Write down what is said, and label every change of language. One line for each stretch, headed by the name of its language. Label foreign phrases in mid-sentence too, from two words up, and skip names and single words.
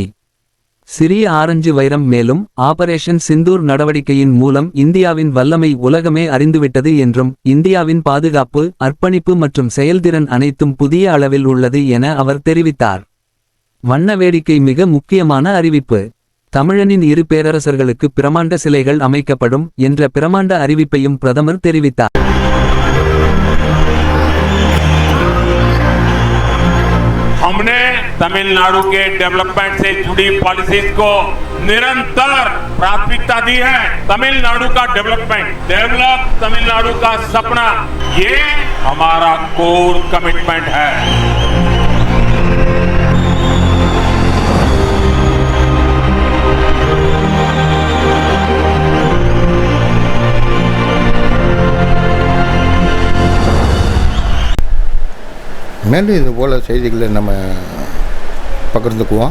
Tamil: சிறிய ஆரஞ்சு வைரம் மேலும் ஆபரேஷன் சிந்தூர் நடவடிக்கையின் மூலம் இந்தியாவின் வல்லமை உலகமே அறிந்துவிட்டது என்றும் இந்தியாவின் பாதுகாப்பு, அர்ப்பணிப்பு மற்றும் செயல்திறன் அனைத்தும் புதிய அளவில் உள்ளது என அவர் தெரிவித்தார். வண்ண வேடிக்கை மிக முக்கியமான அறிவிப்பு. தமிழனின் இரு பேரரசர்களுக்கு பிரமாண்ட சிலைகள் அமைக்கப்படும் என்ற பிரமாண்ட அறிவிப்பையும் பிரதமர் தெரிவித்தார்.
Hindi: हमने तमिलनाडु के डेवलपमेंट से जुड़ी पॉलिसीज को निरंतर प्राथमिकता दी है. तमिलनाडु का डेवलप तमिलनाडु का सपना, ये हमारा
English: core commitment
Hindi: है.
Tamil: மேலும் இதுபோல் செய்திகளை நம்ம பகிர்ந்துக்குவோம்.